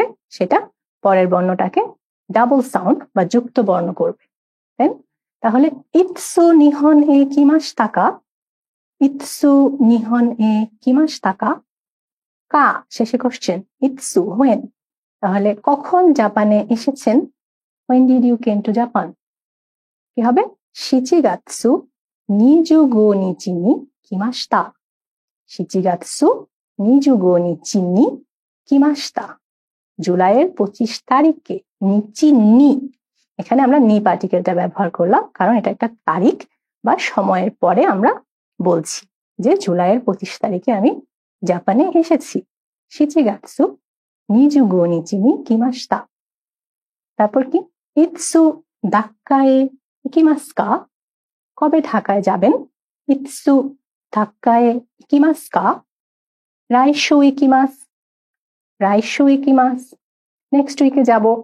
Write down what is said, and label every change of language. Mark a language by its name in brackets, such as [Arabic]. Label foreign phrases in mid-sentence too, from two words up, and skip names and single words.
[Bangla] সেটা পরের বর্ণটাকে ডাবল সাউন্ড বা যুক্ত বর্ণ করবে, তাই? [Japanese] তাহলে いつ 日本 へ 来ました, いつ 日本 へ 来ました, কা শেষে কোশ্চেন। [Bangla] ইৎসু হোয়েন, তাহলে কখন জাপানে এসেছেন? [English] When did you came to Japan? [Bangla] কি হবে? [Japanese] শিচিগাৎসু 25 日に来ました。7月 25日に来ました। [Bangla] জুলাইয়ের 25 তারিখে। [Japanese] 日 に, [Bangla] এখানে আমরা নি পার্টিকেলটা ব্যবহার করলাম কারণ এটা একটা তারিখ বা সময়ের পরে আমরা বলছি যে জুলাইয়ের 25 তারিখে আমি জাপানে এসেছি। [Japanese] 7月 25日に来ました。 [Bangla] তারপর কি? [Japanese] いつ ダッカへ 行きます か? [Bangla] কবে ঢাকায় যাবেন? [Japanese] いつ ダッカへ 行きます か? 来週 行きます, 来週 行きます, [English] next week [Japanese] যাব।